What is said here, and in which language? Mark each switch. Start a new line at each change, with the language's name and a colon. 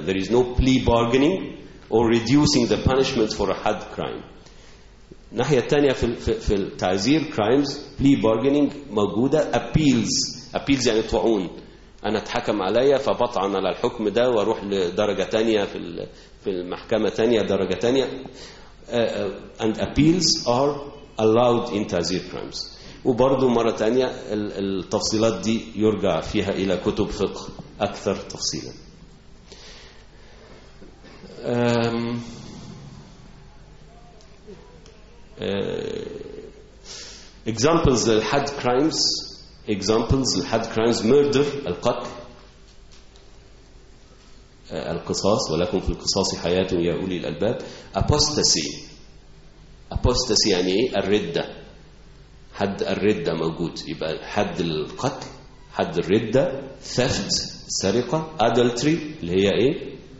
English: There is no plea bargaining or reducing the punishment for a had crime.
Arabic: ناحية تانية في التعزير crimes
English: plea bargaining
Arabic: موجودة. appeals يعني طعون، أنا اتحكم عليا فبطعن على الحكم ده واروح لدرجة تانية في المحكمة تانية درجة تانية.
English: And appeals are allowed in تعزير crimes.
Arabic: وبرضو مرة تانية التفصيلات دي يرجع فيها إلى كتب فقه أكثر تفصيلا. examples للحد crimes، examples للحد crimes murder القتل، القصاص ولكم في القصاص حياة يا أولي الألباب، apostasy يعني الردة، حد الردة موجود، يبقى حد القتل، حد الردة، theft سرقة، adultery اللي هي ايه